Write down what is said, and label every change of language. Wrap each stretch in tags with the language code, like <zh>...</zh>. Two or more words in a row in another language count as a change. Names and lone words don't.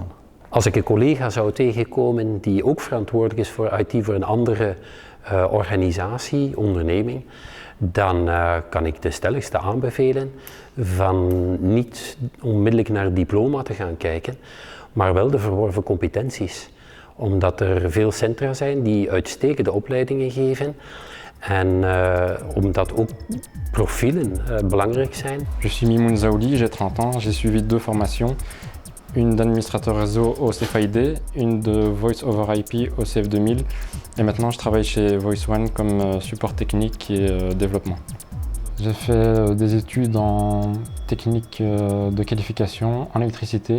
<nl>Als ik een collega zou tegenkomen die ook verantwoordelijk is voor IT voor een andere organisatie, onderneming, dan kan ik de stelligste aanbevelen van niet onmiddellijk naar het diploma te gaan kijken, maar wel de verworven competenties. Omdat er veel centra zijn die uitstekende opleidingen geven. En omdat ook profielen belangrijk zijn.</nl> <fr>Je suis Mimoun Zaouli, j'ai 30 ans, j'ai suivi 2 formations. Une d'administrateur réseau au CFID, une de</fr> <en>Voice over IP</en> <fr>au CF2000. Et maintenant je travaille chez Voice One comme support technique et développement. J'ai fait des études en technique de qualification en électricité.</fr>